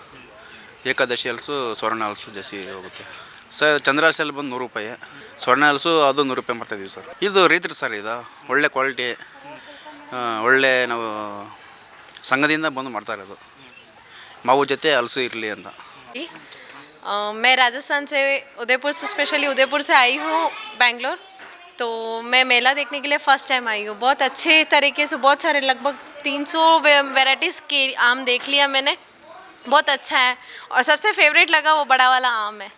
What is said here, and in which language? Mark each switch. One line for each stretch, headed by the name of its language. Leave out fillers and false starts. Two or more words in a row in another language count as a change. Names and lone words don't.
Kannada: ಚಂದ್ರ ಹಲಸು, ಏಕಾದಶಿ ಹಲಸು ಸ್ವರ್ಣ ಹಲಸು ಜಾಸ್ತಿ ಹೋಗುತ್ತೆ ಸರ್. ಚಂದ್ರ ಹಲಸಲ್ಲಿ ಬಂದು 100 ರೂಪಾಯಿ, ಸ್ವರ್ಣ ಹಲಸು ಅದು 100 ರೂಪಾಯಿ ಮಾಡ್ತಾಯಿದ್ದೀವಿ ಸರ್. ಇದು ರೈತರು ಸರ್, ಇದು ಒಳ್ಳೆ ಕ್ವಾಲಿಟಿ, ಒಳ್ಳೆ ನಾವು ಸಂಘದಿಂದ ಬಂದು ಮಾಡ್ತಾ ಇರೋದು, ಮಾವು ಜೊತೆ ಹಲಸು ಇರಲಿ ಅಂತ.
Hindi: मैं राजस्थान से उदयपुर से स्पेशली उदयपुर से आई हूँ बेंगलोर, तो मैं मेला देखने के लिए
English: first time
Hindi: आई हूँ. बहुत अच्छे तरीके से बहुत सारे लगभग 300 वैराइटीज़ के आम देख लिया मैंने. बहुत अच्छा है और सबसे फेवरेट लगा वो बड़ा वाला आम है.